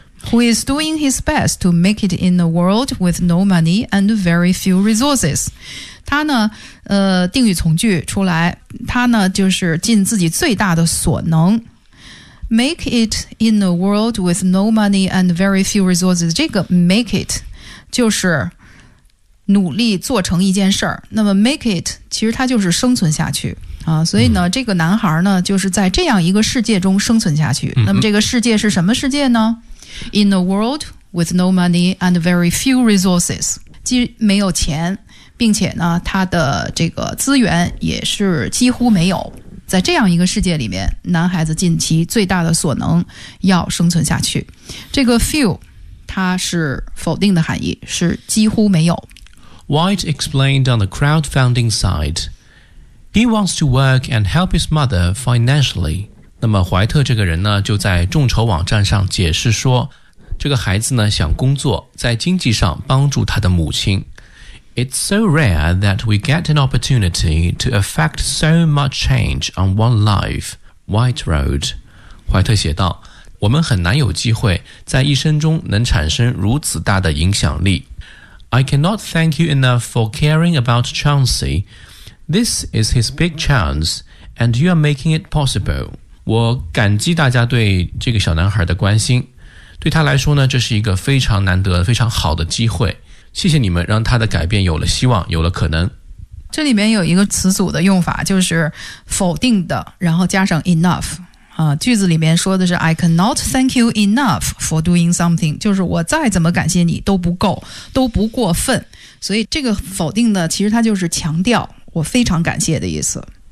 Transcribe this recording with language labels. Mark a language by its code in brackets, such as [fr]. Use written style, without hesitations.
[en] Who is doing his best to make it in a world with no money and very few resources. [zh] 他呢定语从句出来，他呢就是尽自己最大的所能。 [en] Make it in a world with no money and very few resources. [zh] 这个 make it 就是努力做成一件事儿。那么 make it 其实它就是生存下去。所以呢这个男孩呢就是在这样一个世界中生存下去。那么这个世界是什么世界呢？ [en] In a world with no money and very few resources, [zh] 既没有钱，并且呢，他的这个资源也是几乎没有。在这样一个世界里面，男孩子尽其最大的所能要生存下去。这个 few, 它是否定的含义，是几乎没有。 [en] White explained on the crowdfunding side, he wants to work and help his mother financially. [zh] 那么怀特这个人呢就在众筹网站上解释说这个孩子呢想工作在经济上帮助他的母亲。 [en] It's so rare that we get an opportunity to affect so much change on one life, White wrote. [zh] 怀特写道，我们很难有机会在一生中能产生如此大的影响力。 [en] I cannot thank you enough for caring about Chauncey. This is his big chance, and you are making it possible. [zh] 我感激大家对这个小男孩的关心，对他来说呢，这是一个非常难得非常好的机会，谢谢你们让他的改变有了希望有了可能。这里面有一个词组的用法，就是否定的然后加上 enough、句子里面说的是 [en] I cannot thank you enough for doing something, [zh] 就是我再怎么感谢你都不够都不过分，所以这个否定呢其实它就是强调我非常感谢的意思。